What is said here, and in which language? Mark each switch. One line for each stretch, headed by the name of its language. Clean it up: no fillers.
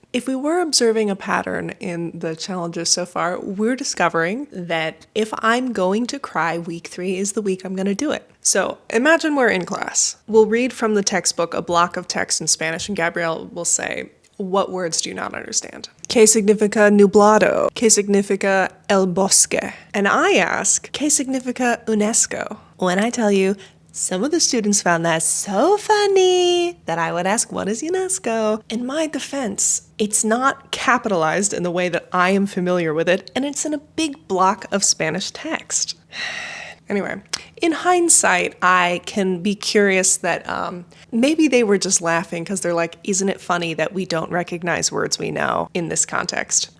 English: If we were observing a pattern in the challenges so far, we're discovering that if I'm going to cry, week 3 is the week I'm going to do it. So imagine we're in class. We'll read from the textbook a block of text in Spanish, and Gabrielle will say, "What words do you not understand?"
Spanish: ¿Qué significa nublado? ¿Qué significa el bosque?
English: And I ask,
Spanish: ¿Qué significa UNESCO?
English: When I tell you, some of the students found that so funny that I would ask, what is UNESCO? In my defense, it's not capitalized in the way that I am familiar with it, and it's in a big block of Spanish text. Anyway, in hindsight, I can be curious that maybe they were just laughing because they're like, isn't it funny that we don't recognize words we know in this context?